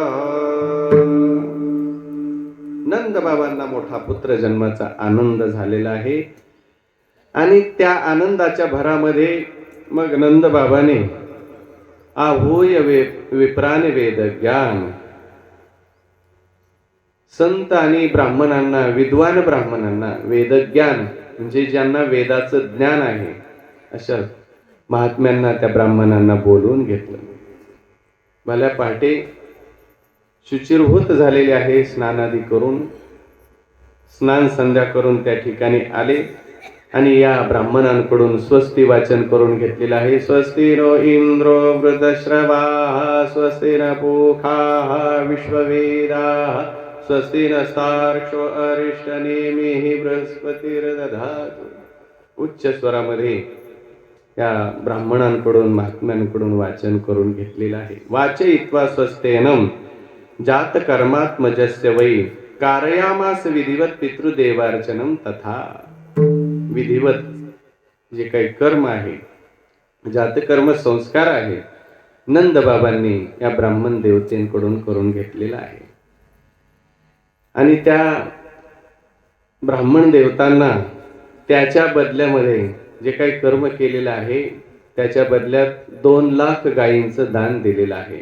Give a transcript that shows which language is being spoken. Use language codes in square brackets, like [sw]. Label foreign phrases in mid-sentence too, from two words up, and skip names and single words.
[mr] नंद बाबांना मोठा पुत्र जन्माचा आनंद झालेला आहे आणि त्या आनंदाच्या भरामध्ये मग नंद बाबाने [sa] आहूय विप्रान वेद ज्ञान, [mr] संत आणि ब्राह्मणांना, विद्वान ब्राह्मणांना, वेदज्ञान म्हणजे ज्यांना वेदाचं ज्ञान आहे अशा महात्म्यांना, त्या ब्राह्मणांना बोलवून घेतलं. भल्या पहाटे शुचिरभूत झालेले आहे. स्नानादी करून, स्नान संध्या करून त्या ठिकाणी आले आणि या ब्राह्मणांकडून स्वस्ती वाचन करून घेतलेलं आहे. [sa] स्वस्ती नो इंद्रो वृद्धश्रवाः स्वस्ती न पूषाः विश्ववेदाः स्वस्ती नस्तार्क्ष्यो अरिष्टनेमिः बृहस्पतिर्दधातु. [mr] उच्च स्वरामध्ये या ब्राह्मणांकडून, महात्म्यांकडून वाचन करून घेतलेलं आहे. [sa] वाचयित्वा स्वस्तेनम जात कर्मात्मजस्य वै कारयामास विधिवत पितृदेवार्चनम तथा. [mr] विधिवत जे काही कर्म आहे, जातकर्म संस्कार आहे, नंद बाबांनी या ब्राह्मण देवतेंकडून करून घेतलेला आहे. आणि त्या ब्राह्मण देवतांना त्याच्या बदल्यामध्ये जे काही कर्म केलेलं आहे त्याच्या बदल्यात 2 लाख गायींचं दान दिलेलं आहे.